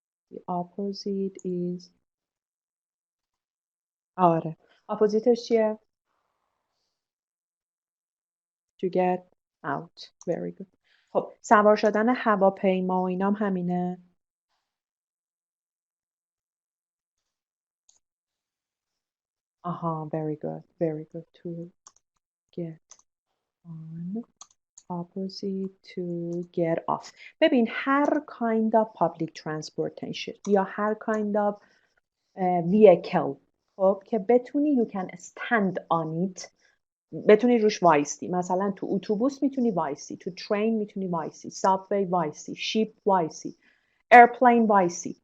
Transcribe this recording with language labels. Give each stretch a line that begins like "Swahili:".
English: The opposite is آره. oppositeش چیه؟ To get out. Very good.
Persian: خب سوار شدن هواپیما و اینام همینه.
English: Very good. Very good. To get on. Opposite to get off.
Persian: ببین هر kind of public transportation یا هر
English: kind of vehicle
Persian: خب که بتونی
English: you can stand on it
Persian: بتونی روش وایسی. مثلا تو اتوبوس میتونی وایسی، تو ترین میتونی وایسی، سابوی وایسی، شیپ وایسی، ایرپلین وایسی.